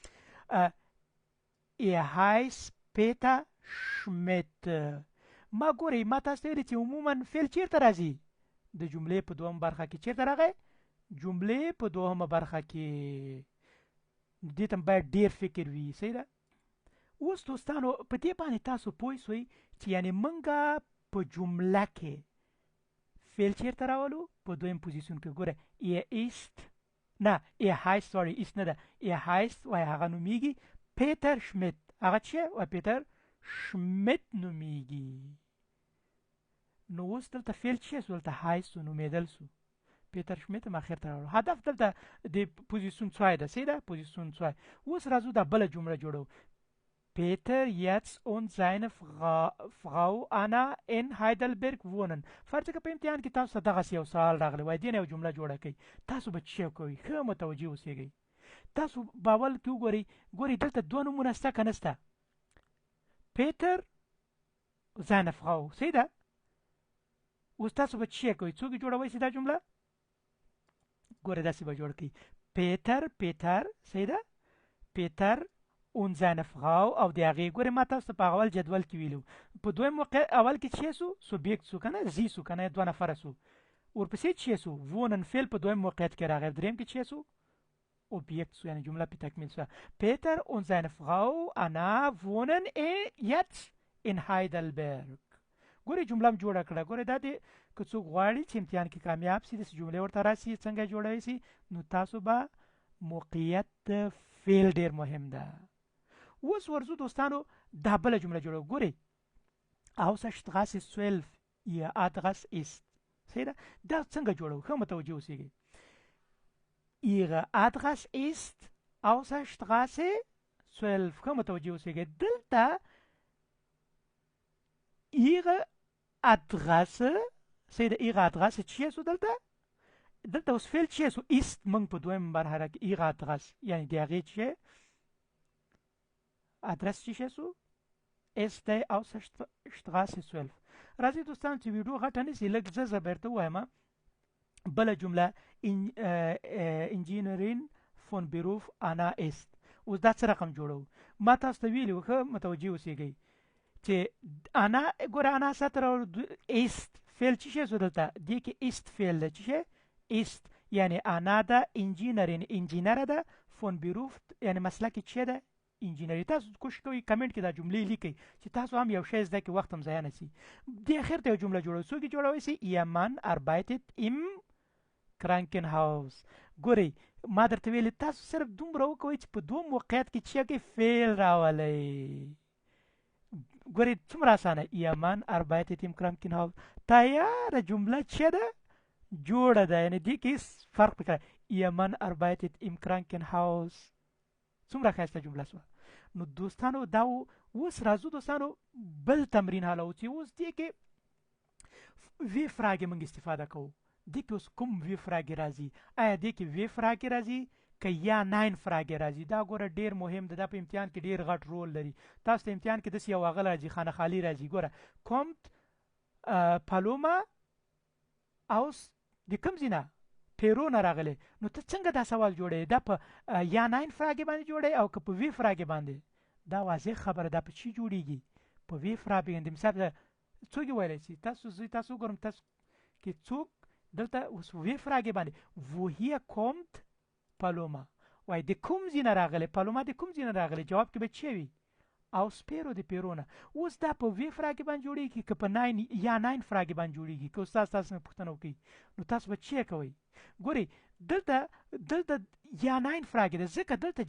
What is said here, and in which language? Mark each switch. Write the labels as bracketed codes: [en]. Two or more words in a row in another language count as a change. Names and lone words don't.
[ps] heißt Peter Schmidt ما ګوري ما تاسو ته چې عموما فعل چیرته راځي د جملې په دوهم برخه کې چیرته راغی جملې په دوهمه برخه کې دې ته باید ډیر فکر وي صحیح ده اوس دوستانو په دې باندې تاسو پوه شئ چې یعنی منګه په جمله کې فعل چیرته راولو په دویم پوزیشن کې ګوره ist نه heißt sorry ist نه ده heißt وای هغه نومیږي پیټر شمیت هغه چې وای پیټر شمیت نومیږي نو اوس دلته فعل چې سو دلته heißt نومیدل سو پیټر شمیت هم اخر ته راوړو هدف دلته د پوزیشن 2 ده سیده پوزیشن 2 اوس راځو د بل جمله جوړو [de] Peter jetzt und seine Frau Anna in Heidelberg wohnen. [ps] فرض کړه په امتحان کې تاسو دغه یو سوال راغلی وای دین یو جمله جوړه کړئ تاسو به څه کوئ ښه متوجي اوسئ تاسو باول کې ګوري دلته دوه نمونه شته که نشته پیټر [de] seine Frau [ps] سیده اوس تاسو به څه کوئ څوک جوړوئ دا جمله ګوره داسې به جوړ کړئ پیټر سیده پیټر [de] und seine Frau [ps] او د هغې ګورې ما تاسو ته په اول جدول کې ویلو په دویم موقع اول کې چې سو سوبیکټ سو کنه زی سو کنه دوه نفره سو ورپسې چې سو وونن فعل په دویم موقعیت کې راغی دریم کې چې سو اوبجکت سو یعنی جمله په تکمیل سو [de] Peter und seine Frau Anna wohnen jetzt in Heidelberg [ps] ګورې جمله هم جوړه کړه ګورې دا دې که څوک غواړي چې امتحان کې کامیاب سي داسې جملې ورته راسي څنګه جوړوي سي نو تاسو به موقعیت د فعل ډېر مهم ده اوس ورځو دوستانو دا بله جمله جوړو ګورئ [de] Hausstraße 12 ihr Adresse ist [ps] سیده دا څنګه جوړو ښه متوجه اوسئ [de] ihre Adresse ist Hausstraße 12 [ps] ښه متوجه اوسئ دلته [de] ihre Adresse [ps] سیده [de] ihre Adresse [ps] چې سو دلته اوس فعل چې سو ist موږ په دویم برخه کې ihre Adresse یعنی د هغې چې ادرس چې سو اس د Hausstraße 12 راځي دوستان چې ویډیو غټه نشي لږ زه بیرته وایم بله جمله [de] Ingenieurin von Beruf Anna ist [ps] اوس دا څه رقم جوړو ما تاسو ته ویلي ښه متوجه اوسئ چې انا ګوره انا ساتره است فعل چې سو دلته دې کې است فعل ده چې است یعنی انا ده انجینره ده [de] von Beruf [ps] یعنی مسلک چې ده انجینری تاسو کوشش کوئ کمنټ کې دا جملې لیکئ چې تاسو هم یو شی زده کړئ وخت هم ضایع نه سي د اخر ته یو جمله جوړوئ څوک یې جوړوئ سي [de] ihr Mann arbeitet im Krankenhaus [ps] ګورئ ما درته ویلي تاسو صرف دومره وکوئ چې په دوه موقعیت کې چې کې فعل راولئ ګورئ څومره اسانه [de] ihr Mann arbeitet im Krankenhaus [ps] تیاره جمله چې ده جوړه ده یعنی دې کې فرق پکړه [de] ihr Mann arbeitet im Krankenhaus [ps] څومره ښایسته جمله سوه نو دوستانو دا اوس راځو دوستانو بل تمرین حالو چې اوس دې کې [de] W-Fragen [ps] موږ استفاده کوو دې کې اوس کوم [de] W-Fragen [ps] راځي آیا دې کې [de] W-Fragen [ps] راځي که [de] Ja-Nein-Fragen [ps] راځي دا ګوره ډېر مهم ده دا په امتحان کې ډېر غټ رول لري تاسو ته امتحان کې داسې یو هغه راځي خانه خالي راځي ګوره kommt Paloma aus د کوم ځای نه پیرو نه راغلی نو ته څنګه دا سوال جوړې دا په [de] Ja-Nein-Fragen [ps] باندې جوړې او که په [de] W-Fragen [ps] باندې دا واضح خبره ده په چی جوړیږي په [de] W-Fragen [ps] باندې مثال څوک ویلی شي تاسو ګورم تاسو کې څوک دلته اوس [de] W-Fragen [ps] باندې [de] woher kommt Paloma [ps] وای د کوم ځای نه راغلی پالوما د کوم ځای نه راغلی جواب کې به څه وي [de] aus Peru [ps] د پیرو نه اوس دا په [de] W-Fragen [ps] باندې جوړیږي که په [de] nein Ja-Nein-Fragen [ps] باندې جوړیږي که استاد تاسو نه پوښتنه وکړي نو تاسو به څه کوئ ګورئ دلته [de] Ja-Nein-Fragen [ps] ده ځکه دلته